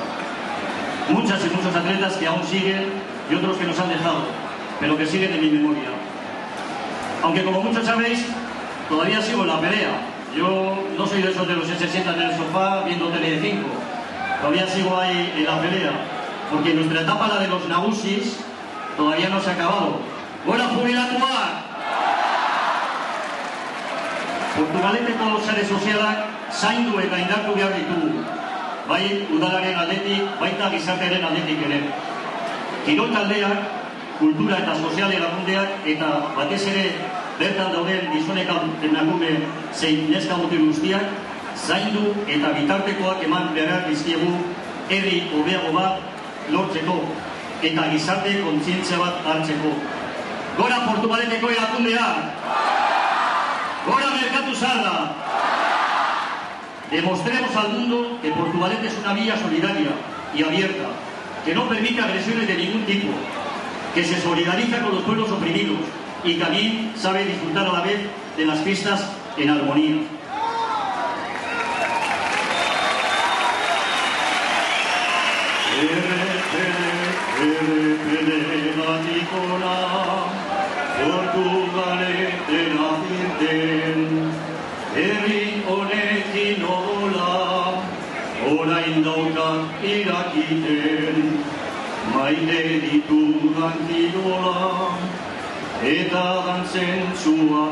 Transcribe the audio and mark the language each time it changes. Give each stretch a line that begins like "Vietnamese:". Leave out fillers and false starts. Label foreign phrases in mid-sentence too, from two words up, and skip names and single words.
Spanish: Muchas y muchos atletas que aún siguen y otros que nos han dejado, pero que siguen en mi memoria. Aunque como muchos sabéis, todavía sigo en la pelea. Yo no soy de esos de los que se sientan en el sofá viendo tele de 5. Todavía sigo ahí en la pelea, porque nuestra etapa, la de los nagusis, todavía no se ha acabado. ¡Buena jubilatua!
Basque: Portugaleteko sare sozialak zaindu eta indartu behar ditugu. Bai udalaren aldetik, baita gizartearen aldetik ere. Kirol taldeak, kultura eta sozial erakundeak eta batez ere bertan dauden gizonek emakume zein neska mutil guztiak zaindu eta bitartekoak eman behar dizkiegu herri hobeago bat lortzeko eta gizarte kontzientzia bat hartzeko. Gora Portugaleteko erakundeak! ¡Gora Merkatu Zaharra!
Spanish: Demostremos al mundo que Portugalete es una villa solidaria y abierta, que no permite agresiones de ningún tipo, que se solidariza con los pueblos oprimidos y también sabe disfrutar a la vez de las fiestas en armonía.
Basque: Portugalete nazirten, herri honekin odola, orain daukak irakiten, maite ditudan kirola, eta dantzensua